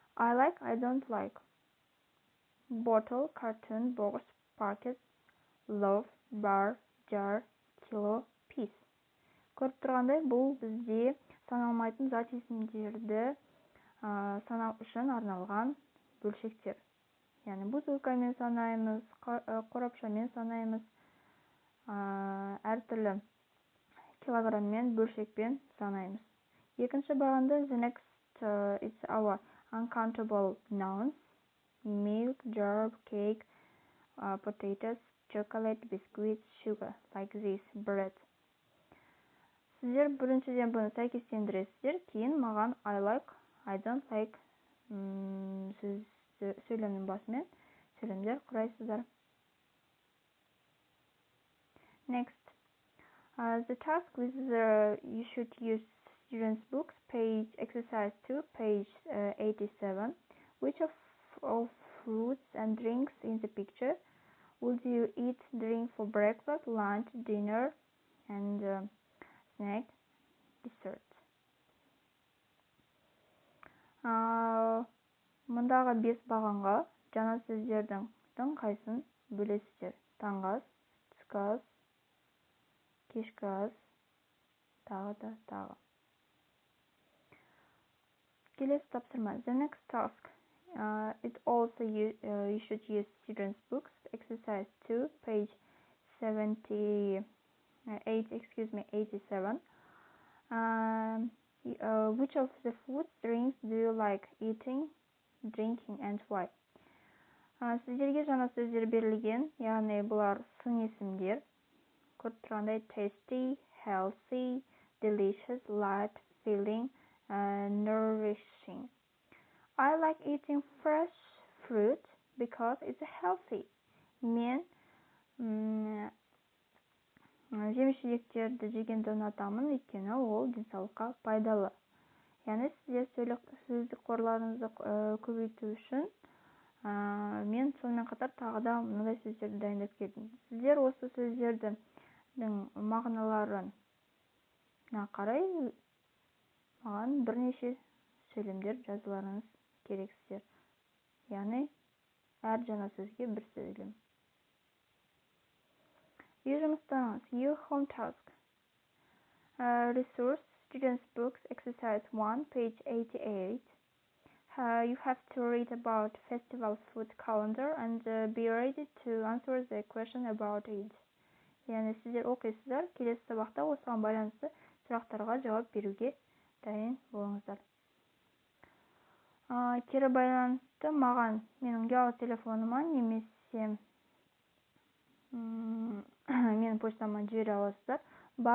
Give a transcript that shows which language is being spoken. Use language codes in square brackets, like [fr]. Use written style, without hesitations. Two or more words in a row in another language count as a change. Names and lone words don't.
[en] I like, I don't like. Bottle, cartoon, box, packet, loaf, bar, jar, kilo, piece. [kk] Көріп тұрғандай, бұл бізде саналмайтын зат есімдерді санау үшін арналған бөлшектер. Яғни бутылкамен санаймыз, қорапшамен санаймыз, әртүрлі килограммен, бөлшекпен санаймыз. Екінші бағанда [en] the next it's our uncountable nouns: milk, jar, cake, potatoes, chocolate, biscuits, sugar, like this, bread. [kk] Сіздер біріншіден бұны сәйкестендіресіздер, кейін маған [en] I like, I don't like [kk] сөйлемнің басымен сөйлемдер құрайсыздар. [en] Next, the task with you should use students' books, page exercise 2, page 87. Which of fruits and drinks in the picture would you eat, drink for breakfast, lunch, dinner, and snack, dessert? [kk] Мұндағы 5 бағанға жаңа сөздердің қайсын бөлесіздер? Таңғы ас, түскі ас, кешкі ас, тағы. Келесі тапсырма. [en] The next task. It also you should use students' books, exercise 2, page 87. Which of the food drinks do you like eating, drinking, and why? [kk] Сіздерге жаңа сөздер берілген, яғни бұлар сын есімдер. Көріп тұрғандай [en] tasty, healthy, delicious, light, filling, nourishing. I like eating fresh fruit because it's healthy. [kk] Мен жеміс-жидектерді жегенді ұнатамын, өйткені ол денсаулыққа пайдалы. Яғни сіздер сөздік қорларыңызды көбейту үшін мен сонымен қатар тағы да мынадай сөздерді дайындап келдім. Сіздер осы сөздердің мағыналарына қарай маған бірнеше сөйлемдер жазуларыңыз керексіздер. Яғни әр жаңа сөзге бір сөйлем. Үй жұмыстарыңыз. [en] Your home task. Resource, students' books, exercise 1, page 88. You have to read about festival food calendar and be ready to answer the question about it. [kk] Яғни сіздер оқисыздар, келесі сабақта осыған байланысты сұрақтарға жауап беруге дайын болыңыздар. Кері байланысты маған менің ұялы телефоныма немесе менің почтама жібере аласыздар.